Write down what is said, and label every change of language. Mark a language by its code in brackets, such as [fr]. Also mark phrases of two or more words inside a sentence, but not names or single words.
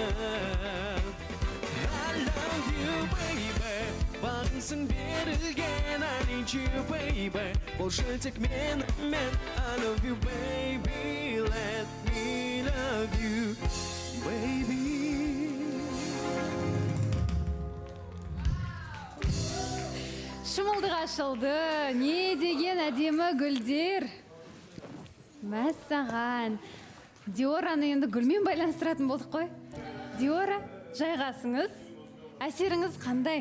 [en] I love you baby, [kk] бағымсың берілген, [en] I need you baby, [kk] болшы тек мен, [en] I love you baby, let me love you baby. [kk] Шымылдық ашылды. Не деген әдемі гүлдер. Мәссаған. Диораны енді гүлмен байланыстыратын болдық қой. Диора, жайғасыңыз. Әсеріңіз қандай?